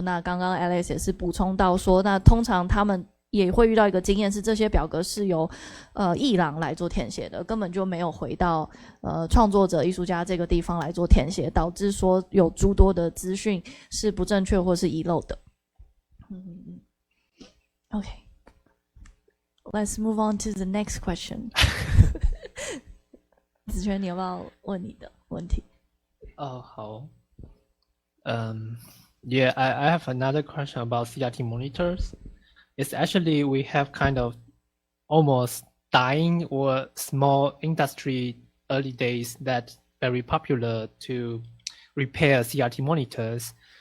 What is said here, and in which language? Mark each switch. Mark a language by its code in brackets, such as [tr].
[zh] 那刚刚 Alex 也是补充到说，那通常他们也会遇到一个经验是，这些表格是由艺廊来做填写的，根本就没有回到创作者艺术家这个地方来做填写，导致说有诸多的资讯是不正确或是遗漏的。 [en] Okay, let's move on to the next question. [zh] 子权，你要不要问你的问题？好。 [en] Yeah, I have another question about CRT monitors. It's actually we have kind of almost dying or small industry early days that very popular to repair CRT monitors.